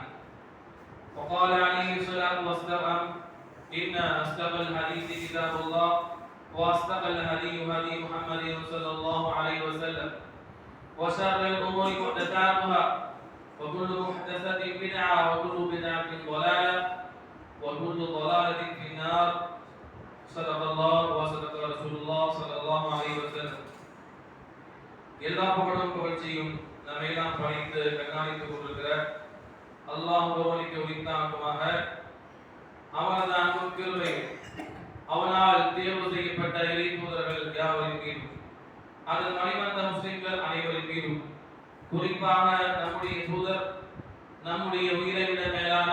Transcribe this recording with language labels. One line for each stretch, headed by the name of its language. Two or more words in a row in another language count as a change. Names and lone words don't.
Arabic: وقال عليه الصلاه والسلام: ان اصدق الحديث كتاب الله واصدق الهدي هدي محمد صلى الله عليه وسلم وشر الامور محدثاتها وكل محدثة بدعة وكل بدعة ضلالة وكل ضلالة في النار. صدق الله وصدق رسول الله صلى الله عليه وسلم.
Tamil: எல்லா புகழும் புகழ்ச்சியும் நம்மையெல்லாம் படைத்து கண்காணித்துக் கொண்டிருக்கிற அல்லாஹ் ஒருவனுக்கு உரித்தாக்குமாக அவனது அன்பும் கிருபை அவனால் தேர்வு செய்யப்பட்ட இறை தூதர்கள் யாவரின் மீதும் அதன் மணிவந்த முஸ்லிம்கள் அனைவரின் மீதும் குறிப்பாக நம்முடைய தூதர் நம்முடைய உயிரை விட மேலான